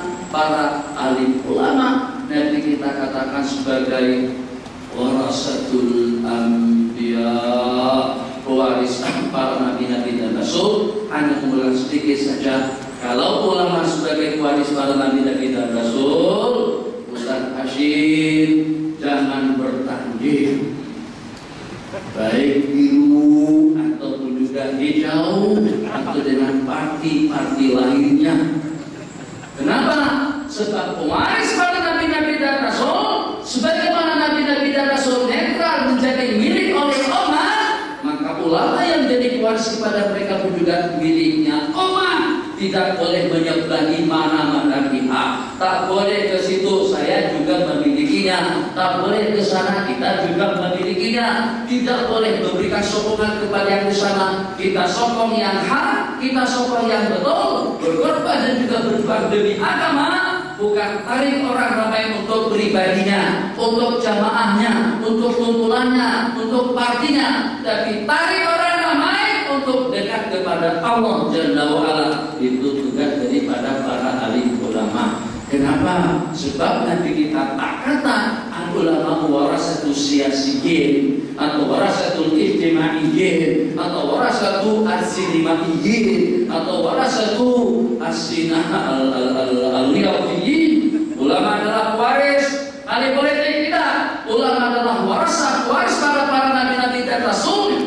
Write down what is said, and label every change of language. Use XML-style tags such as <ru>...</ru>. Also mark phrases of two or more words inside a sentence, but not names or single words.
<ms>Para alim ulama nanti kita katakan sebagai</ms> <ar>ورثة الأنبياء,</ar> <ms>pewaris para nabi-nabi dan rasul. Hanya mengulang sedikit saja, kalau ulama sebagai pewaris para nabi-nabi dan rasul, Ustaz Hashim jangan bertanding baik biru ataupun juga hijau atau dengan parti-parti lainnya. Kenapa? Sebab pewaris para nabi-nabi dan rasul, sebagaimana nabi-nabi dan rasul netral menjadi milik oleh umat, maka ulama yang menjadi pewaris kepada mereka pun juga miliknya umat. Tidak boleh menyeberangi mana-mana pihak. Tak boleh ke situ saya juga memilih memilikinya. Tak boleh ke sana, kita juga memilikinya. Tidak boleh memberikan sokongan kepada yang di sana. Kita sokong yang hak, kita sokong yang betul. Berkorban dan juga berjuang demi agama. Bukan tarik orang ramai untuk pribadinya, untuk jamaahnya, untuk kumpulannya, untuk partinya, tapi tarik orang ramai untuk dekat kepada Allah</ms> <ar>جل وعلا.</ar> <ms>Itu tugas daripada para alim ulama. Kenapa? Sebab nanti kita tak kata ulama</ms> <ar>ورثة السياسيين</ar> <ms>atau</ms> <ar>ورثة الاجتماعيين</ar> <ms>atau</ms> <ar>ورثة السينمائيين</ar> <ms>atau</ms> <ar>ورثة الساحة الرياضيين.</ar> <ms>Ulama adalah waris ahli politik kita. Ulama adalah waris para nabi-nabi dan rasul.</ms>